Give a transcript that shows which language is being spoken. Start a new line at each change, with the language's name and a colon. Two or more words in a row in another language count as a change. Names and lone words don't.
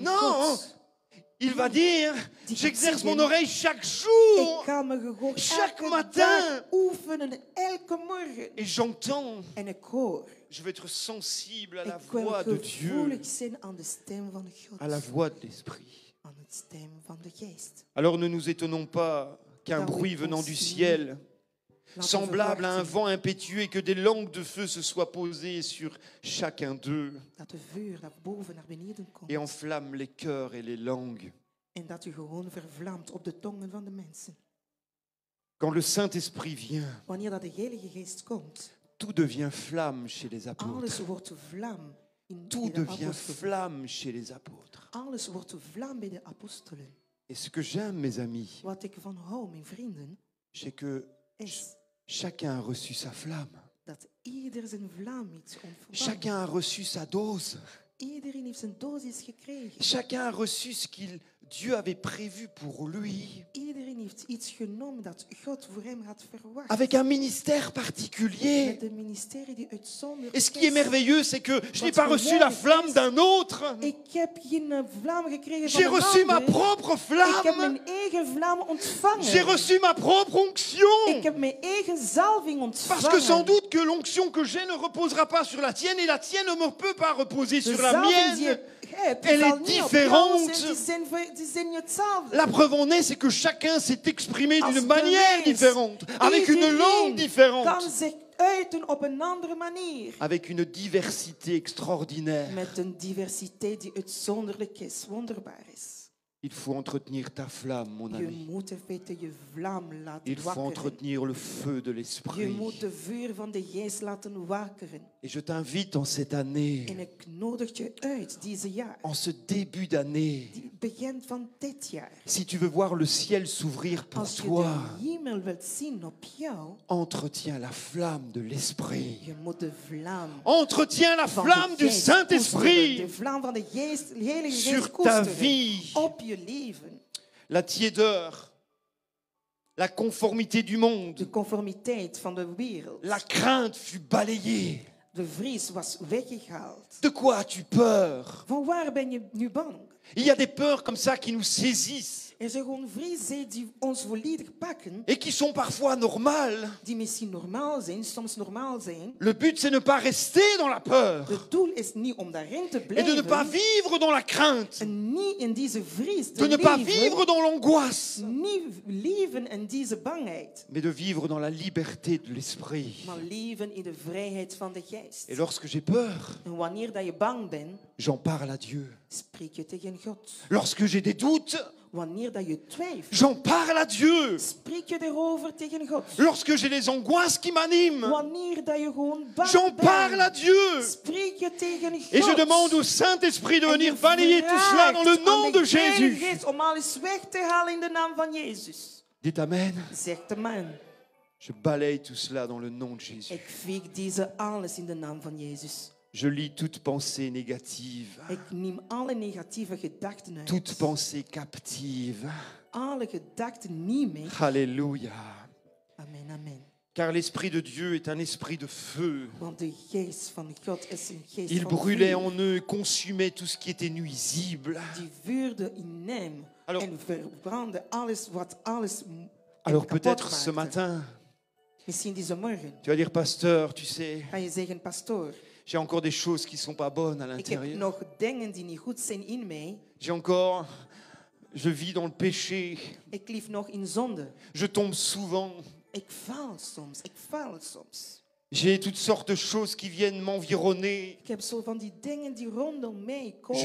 French: Non,
Dutch: God.
French: il va dire,
Dutch: Die
French: j'exerce
Dutch: gaat
French: mon
Dutch: zeggen,
French: oreille chaque
Dutch: Ik
French: jour
Dutch: ga mijn gehoor
French: Chaque
Dutch: elke
French: matin.
Dutch: dag oefenen, elke morgen.
French: et j'entends.
Dutch: En ik hoor.
French: Je vais être sensible à la
Dutch: Ik wil
French: voix de Dieu,
Dutch: gevoelig zijn aan de stem van God.
French: à la voix de l'Esprit.
Dutch: Aan de stem van de geest.
French: Alors ne nous étonnons pas qu'un
Dutch: Daar
French: bruit
Dutch: we
French: venant
Dutch: ons
French: du
Dutch: niet
French: ciel,
Dutch: laten
French: semblable à un
Dutch: verwachten
French: vent impétueux, et que des langues de feu se soient posées sur chacun d'eux
Dutch: Dat de vuur dat boven naar beneden komt.
French: et enflamme les cœurs et les langues.
Dutch: En dat u gewoon vervlamt op de tongen van de mensen.
French: Quand le Saint-Esprit vient,
Dutch: Wanneer dat de Heilige Geest komt,
French: tout devient flamme chez les apôtres.
Dutch: alles wordt vlam in
French: Tout
Dutch: bij de
French: devient
Dutch: apostelen.
French: flamme chez les apôtres.
Dutch: Alles wordt vlam bij de apostelen.
French: Et ce que j'aime, mes amis,
Dutch: Wat ik van hou, mijn vrienden,
French: c'est que
Dutch: is
French: chacun a reçu sa flamme.
Dutch: dat ieder zijn vlam heeft ontvangen.
French: Chacun a reçu sa dose.
Dutch: Iedereen heeft zijn dosis gekregen.
French: Chacun a reçu ce qu'il Dieu avait prévu pour lui,
Dutch: Iedereen heeft iets genomen dat God voor hem had verwacht.
French: avec un ministère particulier.
Dutch: Met een ministerie die uitzonderlijk
French: Et ce qui est merveilleux, c'est que je n'ai
Dutch: Wat
French: pas reçu la flamme d'un autre.
Dutch: Ik heb geen vlam gekregen van
French: J'ai
Dutch: een
French: reçu ma
Dutch: ander.
French: propre
Dutch: Ik heb
French: flamme.
Dutch: mijn eigen vlam ontvangen.
French: J'ai reçu ma propre
Dutch: Ik
French: onction.
Dutch: heb mijn eigen zalving ontvangen.
French: Parce que sans doute que l'onction que j'ai ne reposera pas sur la tienne et la tienne ne peut pas reposer
Dutch: de
French: sur la
Dutch: zalving die
French: mienne.
Dutch: je heb,
French: Elle
Dutch: zal
French: est
Dutch: niet op
French: différente.
Dutch: jou zijn, die zijn niet hetzelfde.
French: La preuve en est, c'est que chacun s'est exprimé
Dutch: Als
French: d'une manière
Dutch: bewijs,
French: différente, avec une
Dutch: iedereen
French: langue différente,
Dutch: kan zich uiten op een andere manier.
French: avec une diversité extraordinaire.
Dutch: Met een diversiteit die uitzonderlijk is, wonderbaar is.
French: Il faut entretenir ta flamme, mon
Dutch: Je
French: ami.
Dutch: moet in feite je vlam laten
French: Il faut
Dutch: wakkeren.
French: entretenir le feu de
Dutch: Je
French: l'esprit.
Dutch: moet de vuur van de geest laten wakkeren.
French: Et je t'invite en cette année,
Dutch: En ik nodig je uit deze jaar.
French: en ce début d'année,
Dutch: Die begint van dit jaar.
French: si tu veux voir le ciel s'ouvrir pour
Dutch: Als je
French: toi,
Dutch: de hemel wilt zien op jou,
French: entretiens la flamme de l'esprit.
Dutch: je moet de vlam
French: Entretiens la
Dutch: van
French: flamme
Dutch: de
French: du
Dutch: geest koesteren. De
French: Saint-Esprit
Dutch: vlam van de geest, de Heilige Geest
French: sur ta
Dutch: koesteren.
French: vie.
Dutch: Op je leven.
French: La tiédeur, la conformité du monde,
Dutch: De conformiteit van de wereld.
French: la crainte fut balayée.
Dutch: De vries was weggehaald.
French: De quoi as-tu peur?
Dutch: Van waar ben je nu bang?
French: Il y a des peurs comme ça qui nous saisissent
Dutch: Er zijn gewoon vrezen die ons volledig pakken,
French: et qui sont parfois normales.
Dutch: die misschien normaal zijn, soms normaal zijn.
French: Le but, c'est ne pas rester dans la peur
Dutch: Het doel is niet om daarin te
French: et de ne pas
Dutch: blijven
French: vivre dans la crainte,
Dutch: en niet in deze vrees
French: de
Dutch: te
French: ne pas
Dutch: leven,
French: vivre dans l'angoisse,
Dutch: niet leven in deze bangheid,
French: mais de vivre dans la liberté de l'esprit.
Dutch: maar leven in de vrijheid van de geest.
French: Et lorsque j'ai peur,
Dutch: En wanneer dat je bang bent,
French: j'en parle à Dieu.
Dutch: spreek je tegen God.
French: Lorsque j'ai des doutes,
Dutch: Wanneer dat je twijfelt,
French: j'en parle à Dieu.
Dutch: spreek je erover tegen God.
French: Lorsque j'ai les angoisses qui m'animent,
Dutch: Wanneer dat je gewoon bang
French: j'en parle à
Dutch: bent,
French: Dieu.
Dutch: spreek je tegen God.
French: Et je demande au Saint-Esprit de
Dutch: En
French: venir
Dutch: je
French: balayer tout cela dans le
Dutch: vraagt aan
French: nom de
Dutch: Heilige
French: Jésus.
Dutch: Geest om alles weg te halen in de naam van Jezus.
French: Dites Amen.
Dutch: Zegt de man.
French: Je balaye tout cela dans le nom de Jésus.
Dutch: Ik veeg deze alles in de naam van Jezus.
French: Je lis toute pensée négative,
Dutch: Ik neem alle negatieve gedachten uit.
French: toute pensée captive.
Dutch: Alle gedachten neem ik.
French: Alléluia.
Dutch: Amen, amen.
French: Car l'Esprit de Dieu est un esprit de feu.
Dutch: Want de geest van God is een geest
French: Il
Dutch: van
French: brûlait
Dutch: vuur.
French: en eux et consumait tout ce qui était nuisible.
Dutch: Die vuurde in hem
French: Alors-
Dutch: en verbrandde alles wat alles
French: Alors
Dutch: kapot
French: peut-être ce
Dutch: maakte.
French: matin,
Dutch: Misschien deze morgen
French: tu vas dire, pasteur, tu sais,
Dutch: ga je zeggen, pastoor,
French: j'ai encore des choses qui ne sont pas bonnes à
Dutch: ik heb
French: l'intérieur.
Dutch: nog dingen die niet goed zijn in mij.
French: Je vis dans le péché.
Dutch: Ik leef nog in zonde.
French: Je tombe souvent.
Dutch: Ik faal soms.
French: J'ai toutes sortes de choses qui viennent m'environner.
Dutch: Ik heb zo van die dingen die rondom mij komen.